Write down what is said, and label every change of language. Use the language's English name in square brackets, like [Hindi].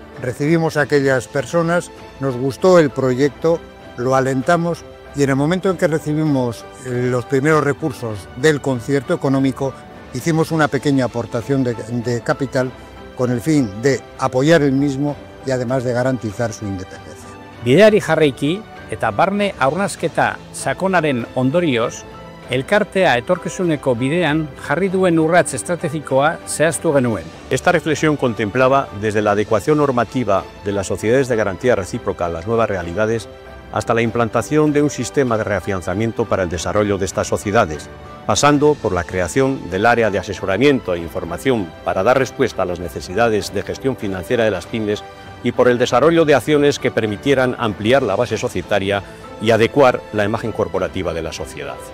[Spanish] Recibimos a aquellas personas, nos gustó el proyecto, lo alentamos y en el momento en que recibimos los primeros recursos del concierto económico, hicimos una pequeña aportación de capital con el fin de apoyar el mismo y además de garantizar su independencia. [Basque] Bideari jarraiki eta barne aurrezketa sakonaren ondorioz, elkartea etorkizuneko bidean jarri duen urrats estrategikoa zehaztu genuen. [Spanish] Esta reflexión contemplaba desde la adecuación normativa de las sociedades de garantía recíproca a las nuevas realidades hasta la implantación de un sistema de reafianzamiento para el desarrollo de estas sociedades, pasando por la creación del área de asesoramiento e información para dar respuesta a las necesidades de gestión financiera de las pymes y por el desarrollo de acciones que permitieran ampliar la base societaria y adecuar la imagen corporativa de la sociedad.